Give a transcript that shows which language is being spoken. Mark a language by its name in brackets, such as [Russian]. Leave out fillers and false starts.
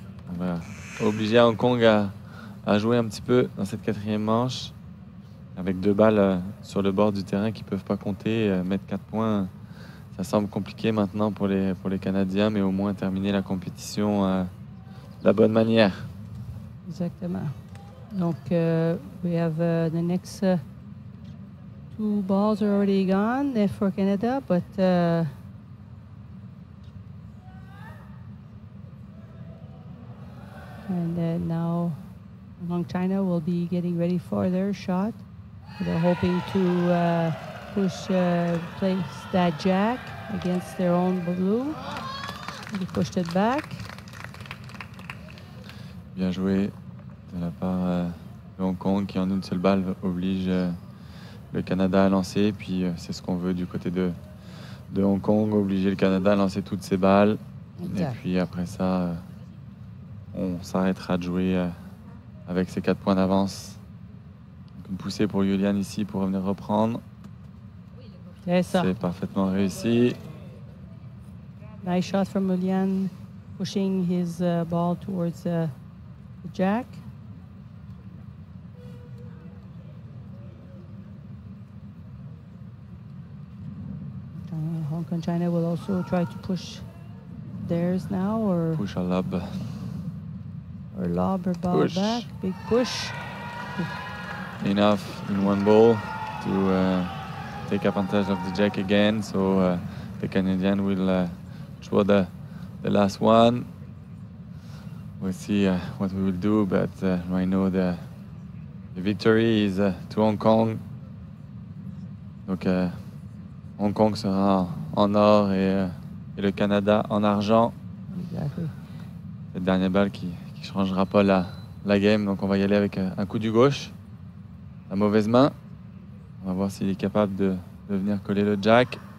[French] On va obliger Hong Kong à jouer un petit peu dans cette 4e manche. Avec 2 balles sur le bord du terrain qui ne peuvent pas compter, mettre 4 points. Ça semble compliqué maintenant pour les Canadiens, mais au moins terminer la compétition de la bonne manière. Exactement. [English] Donc, we have the next 2 balls are already gone for Canada, but and now Hong Kong China will be getting ready for their shot. They're hoping to place that jack against their own blue. They pushed it back. [French] Bien joué de la part de Hong Kong qui en une seule balle oblige le Canada à lancer. Puis c'est ce qu'on veut du côté de Hong Kong, obliger le Canada à lancer toutes ses balles. Exact. Et puis après ça, on s'arrêtera de jouer avec ses 4 points d'avance. Une poussée pour Yulian ici pour revenir reprendre. C'est parfaitement réussi. [English] Nice shot from Yulian, pushing his ball towards the jack. Hong Kong China will also try to push theirs now, or push a lob. Or lob or ball push. Back. Big push. Enough in one ball to take advantage of the jack again. So the Canadian will draw the last one. We'll see what we will do, but right now the victory is to Hong Kong. [French] Donc Hong Kong sera en or et le Canada en argent. [English] Exactly. [French] Cette dernière balle qui changera pas la game, donc on va y aller avec un coup du gauche, la mauvaise main. On va voir s'il est capable de venir coller le jack.